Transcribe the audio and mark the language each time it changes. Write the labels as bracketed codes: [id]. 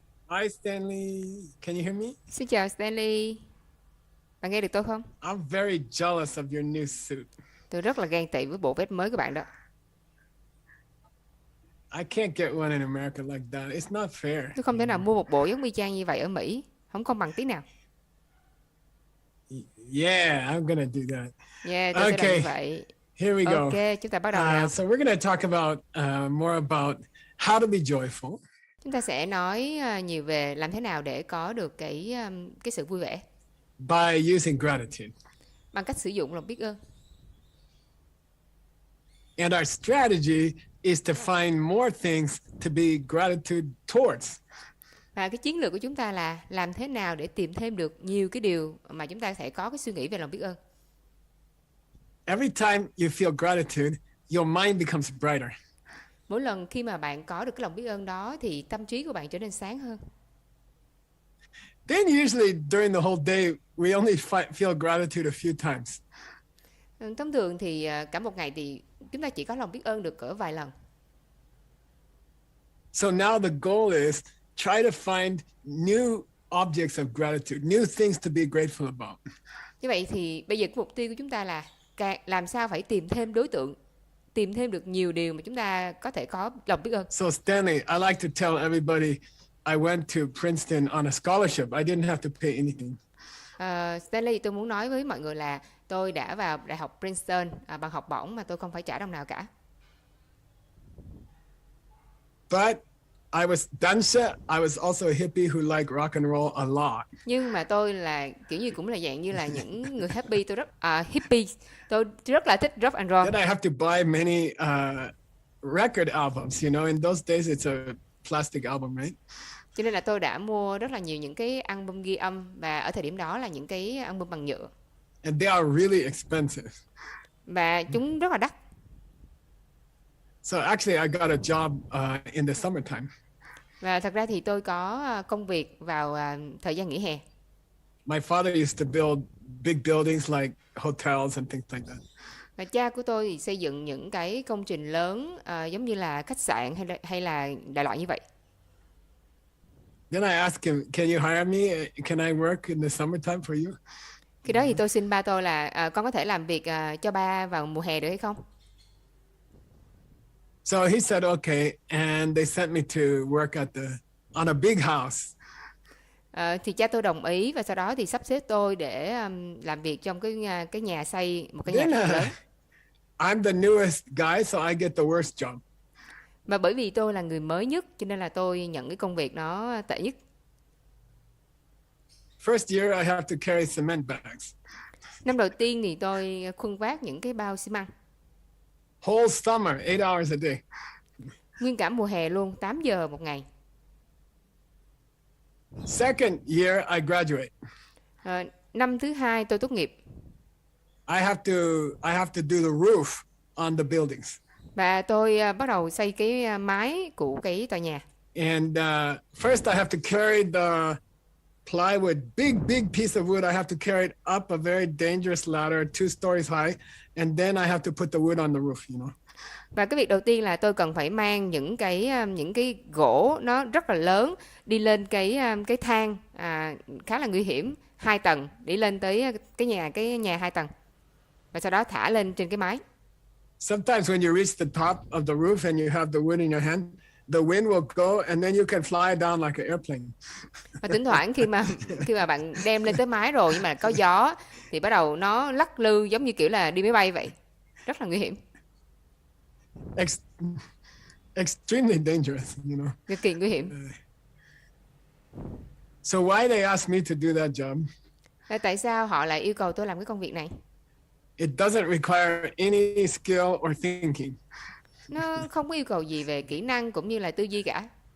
[en] Hi Stanley, can you hear me? [vi] Xin chào Stanley. Bạn nghe được tôi không? [en] I'm very jealous of your new suit. [vi] Tôi rất là ghen tị với bộ vest mới của bạn đó. [en] I can't get one in America like that. It's not fair. [vi] Tôi không thể nào mua một bộ giống y chang như vậy ở Mỹ. Không công bằng tí nào. [en] Yeah, I'm gonna do that. [vi] Yeah, tôi sẽ làm [en] Okay. [vi] như vậy. [en] Here we go. [vi] Ok, chúng ta bắt đầu nào. [en] So we're gonna talk about more about how to be joyful. [vi] Chúng ta sẽ nói nhiều về làm thế nào để có được cái sự vui vẻ [en] By using gratitude. [vi] bằng cách sử dụng lòng biết ơn. [en] And our strategy is to find more things to be gratitude towards. [vi] Và cái chiến lược của chúng ta là làm thế nào để tìm thêm được nhiều cái điều mà chúng ta sẽ có cái suy nghĩ về lòng biết ơn. [en] Every time you feel gratitude, your mind becomes brighter. [vi] Mỗi lần khi mà bạn có được cái lòng biết ơn đó thì tâm trí của bạn trở nên sáng hơn. [en] Then usually during the whole day, we only feel gratitude a few times. [vi] Thông thường thì cả một ngày thì chúng ta chỉ có lòng biết ơn được cỡ vài lần. [en] So now the goal is try to find new objects of gratitude, new things to be grateful about. [vi] Như vậy thì bây giờ cái mục tiêu của chúng ta là làm sao phải tìm thêm đối tượng, tìm thêm được nhiều điều mà chúng ta có thể có lòng biết ơn. [en] So Stanley, I like to tell everybody I went to Princeton on a scholarship. I didn't have to pay anything. [vi] Stanley, tôi muốn nói với mọi người là tôi đã vào Đại học Princeton bằng học bổng mà tôi không phải trả đồng nào cả. [en] But I was dancer. I was also a hippie who liked rock and roll a lot. [vi] Nhưng mà tôi là kiểu như cũng là dạng như là những người happy, tôi rất hippie, tôi rất là thích rock and roll. [en] Then I have to buy many record albums. You know, in those days it's a plastic album, right? [vi] Cho nên là tôi đã mua rất là nhiều những cái album ghi âm và ở thời điểm đó là những cái album bằng nhựa. [en] And they are really expensive. [vi] Và chúng rất là đắt. [en] So actually I got a job in the summertime. [vi] Và thật ra thì tôi có công việc vào thời gian nghỉ hè. [en] My father used to build big buildings like hotels and things like that. [vi] Và cha của tôi thì xây dựng những cái công trình lớn giống như là khách sạn hay là đại loại như vậy. [en] Then I asked him, "Can you hire me? Can I work in the summertime for you?" [vi] Khi đó thì tôi xin ba tôi là con có thể làm việc cho ba vào mùa hè được hay không? [en] So he said, "Okay," and they sent me to work on a big house. [vi] Thì cha tôi đồng ý và sau đó thì sắp xếp tôi để làm việc trong cái nhà xây một cái nhà [en] Then [vi] lớn. [en] I'm the newest guy, so I get the worst job. [vi] Mà bởi vì tôi là người mới nhất cho nên là tôi nhận cái công việc nó tệ nhất. [en] First year I have to carry cement bags. [vi] Năm đầu tiên thì tôi khuân vác những cái bao xi măng. [en] Whole summer, 8 hours a day. [vi] Nguyên cả mùa hè luôn, 8 giờ một ngày. [en] Second year I graduate. [vi] Năm thứ hai tôi tốt nghiệp. [en] I have to do the roof on the buildings. [vi] Và tôi bắt đầu xây cái mái của cái tòa nhà. [en] And first I have to carry the plywood, big piece of wood. I have to carry it up a very dangerous ladder, 2 stories high, and then I have to put the wood on the roof, you know. [vi] Và cái việc đầu tiên là tôi cần phải mang những cái gỗ nó rất là lớn đi lên cái thang khá là nguy hiểm 2 tầng để lên tới cái nhà 2 tầng. Và sau đó thả lên trên cái mái. [en] Sometimes when you reach the top of the roof and you have the wood in your hand, the wind will go and then you can fly down like an airplane. [vi] Và thỉnh thoảng khi mà bạn đem lên tới mái rồi nhưng mà có gió thì bắt đầu nó lắc lư giống như kiểu là đi máy bay vậy. Rất là nguy hiểm. [en] extremely dangerous, you know. [vi] cực kỳ nguy hiểm. [en] So why they asked me to do that job? [vi] Tại sao họ lại yêu cầu tôi làm cái công việc này? [en] It doesn't require any skill or thinking. [vi] Nó không có yêu cầu gì về kỹ năng cũng như là tư duy cả.